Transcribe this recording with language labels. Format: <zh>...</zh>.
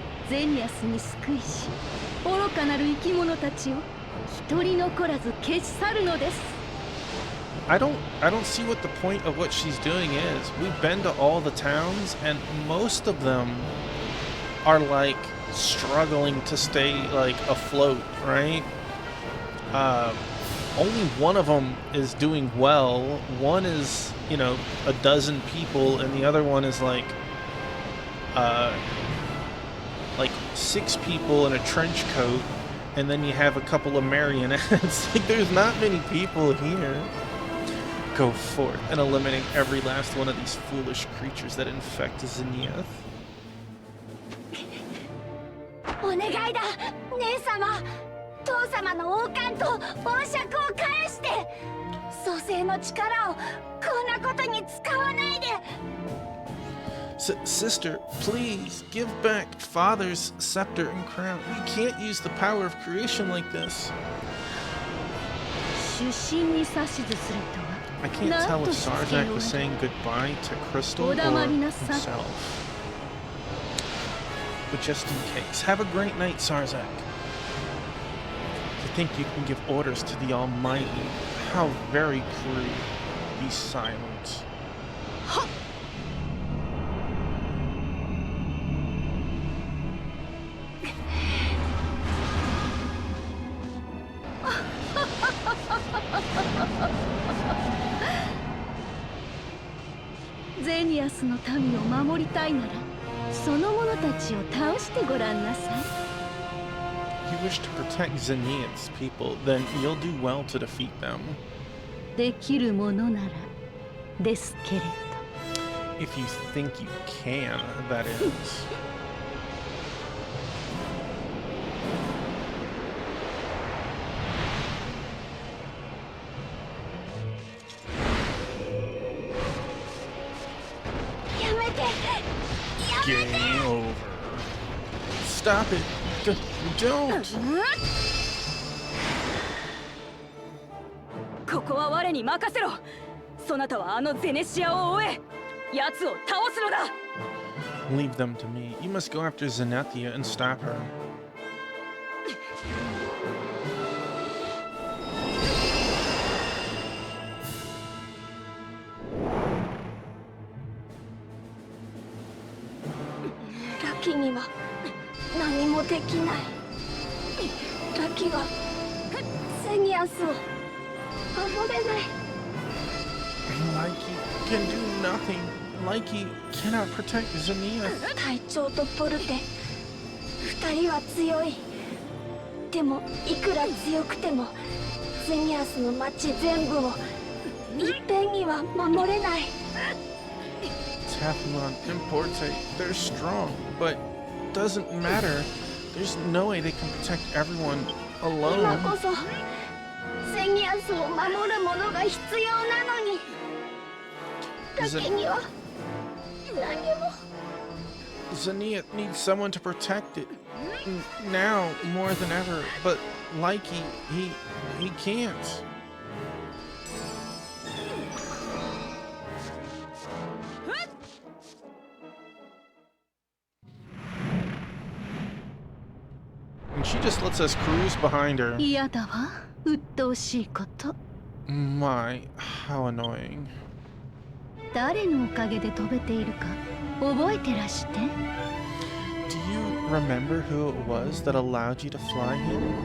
<ja>ゼニアスに救いし、愚かなる生き物たちを一人残らず消し去るのです。</ja> <en>I don't see what the point of what she's doing is. We've been to all the towns, and most of them are like struggling to stay like afloat, right? Only one of them is doing well. One is, you know, a dozen people, and the other one is like 6 people in a trench coat, and then you have a couple of marionettes. Like, there's not many people here. Go forth and eliminate every last one of these foolish creatures that infect Zenith.</en> <ja>お願いだ、姉様。父様の王冠と王爵を返して、蘇生の力をこんなことに使わないで。</ja> <en>Sister, please give back Father's scepter and crown. We can't use the power of creation like this.</en> <ja>出身に指図するとは</ja> <en>I can't tell if Sarzak was saying goodbye to Crystal or himself. But just in case, have a great night, Sarzak. To think you can give orders to the Almighty, how very crude. Be silent.</en> <ja>Xenias の民を守りたいなら、その者たちを倒してごらんなさい。</ja> <en>You wish to protect Xenia's people, then you'll do well to defeat them.</en> <ja>できるものならですけれど。</ja> <en>If you think you can, that is. Game over. Stop it. Don't.</en> <ja>ここは我に任せろ。そなたはあのゼネシアを追え。奴を倒すのだ。</ja> <en>Leave them to me. You must go after Zenethia and stop her.</en> <ja>Lucky には何もできない。Lucky はセニアスを守れない。</ja> <en>Likey can do nothing. Likey cannot protect Xenia.</en> <ja>隊長とポルテ、二人は強い。でもいくら強くてもゼニアスの町全部をいっぺんには守れない。</ja> <en>Taphmon and Porte, they're strong, but doesn't matter. There's no way they can protect everyone</en> <ja>今</ja> <en>alone.</en> <ja>こそゼニアスを守るものが必要なのに。 Lucky には何も。</ja> <en>Xenia needs someone to protect it. Now more than ever, but Likey, he can't. And she just lets us cruise behind her.</en> <ja>嫌だわ、鬱陶しいこと。</ja> <en>My, how annoying.</en> <ja>誰のおかげで飛べているか覚えてらして。</ja> <en>Do you remember who it was that allowed you to fly him?</en>